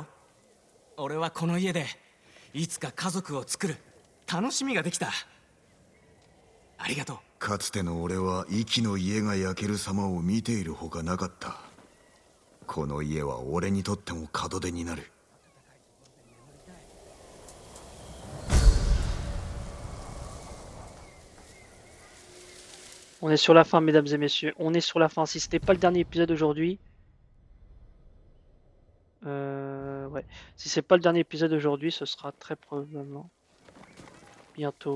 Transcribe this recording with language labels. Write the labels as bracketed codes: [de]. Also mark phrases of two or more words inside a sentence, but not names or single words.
[ja] 俺はこの家でいつか家族を作る楽しみができた。ありがとう。かつての俺は息の家が焼ける様を見ているほかなかった。この家は俺にとっても門出になる。 [fr] On est sur la fin, mesdames et messieurs. On est sur la fin. Si c'était pas le dernier épisode aujourd'hui, ouais. Si c'est pas le dernier épisode aujourd'hui, ce sera très probablement bientôt.